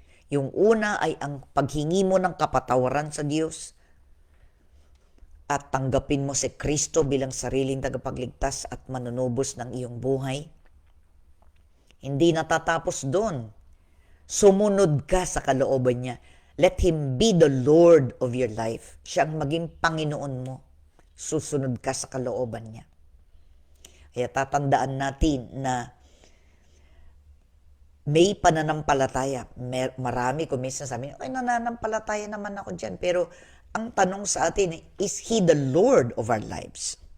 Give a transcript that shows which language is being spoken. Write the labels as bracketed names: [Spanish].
[Filipino] Yung una ay ang paghingi mo ng kapatawaran sa Diyos. at tanggapin mo si Kristo bilang sariling tagapagligtas at manunubos ng iyong buhay, hindi natatapos doon. Sumunod ka sa kalooban niya. [English] Let Him be the Lord of your life. [Filipino] Siya ang maging Panginoon mo. Susunod ka sa kalooban niya. Kaya tatandaan natin na may pananampalataya. Marami kung minsan sabi, ay nananampalataya naman ako dyan. Pero ang tanong sa atin, [English] is He the Lord of our lives?